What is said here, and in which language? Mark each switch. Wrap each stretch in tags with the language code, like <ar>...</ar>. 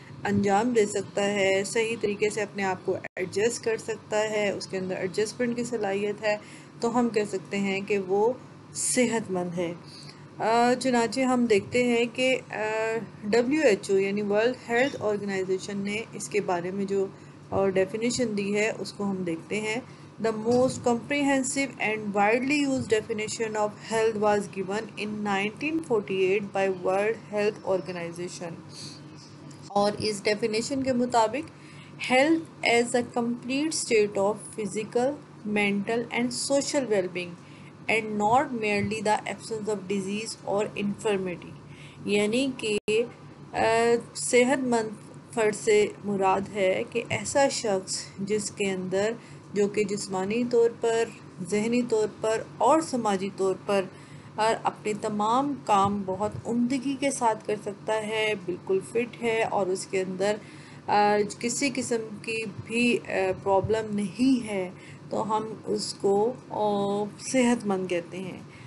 <hi>अंजाम दे सकता है, सही तरीके से अपने आप को एडजस्ट कर सकता है, उसके अंदर एडजस्टमेंट की सलाहियत है, तो हम कह सकते हैं कि वो सेहतमंद है। चुनांचे हम देखते हैं कि WHO यानी वर्ल्ड हेल्थ ऑर्गेनाइजेशन ने इसके बारे में जो डेफिनेशन दी है उसको हम देखते हैं।</hi> <en>The most comprehensive and widely used definition of health was given in 1948 by World Health Organization.</en> <hi>और इस डेफिनेशन के मुताबिक</hi> <en>health as a complete state of physical, mental and social wellbeing and not merely the absence of disease or infirmity,</en> <hi>यानी कि सेहतमंद फ़र्द से मुराद है कि ऐसा शख्स जिसके अंदर जो कि जिस्मानी तौर पर, ज़हनी तौर पर और समाजी तौर पर और अपने तमाम काम बहुत उम्दगी के साथ कर सकता है, बिल्कुल फ़िट है और उसके अंदर किसी किस्म की भी प्रॉब्लम नहीं है, तो हम उसको सेहतमंद कहते हैं।</hi>